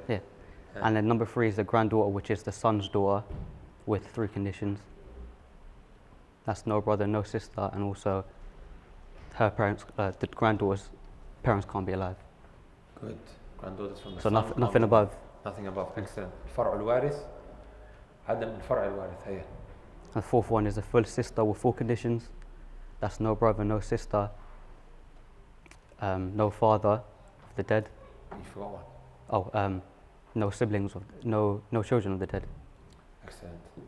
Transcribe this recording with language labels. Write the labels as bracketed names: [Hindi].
[English] Yeah. And then number 3 is the granddaughter, which is the son's daughter with 3 conditions. That's no brother, no sister, and also her parents, the granddaughter's parents can't be alive. Good. Granddaughters from the So son nothing above. Nothing above. Excellent. [Arabic] الفرع الوارث عدم الفرع الوارث. هي. [English] And the 4th one is a full sister with 4 conditions. That's no brother, no sister, no father of the dead. You forgot one. Oh, no siblings, no children of the dead. Excellent.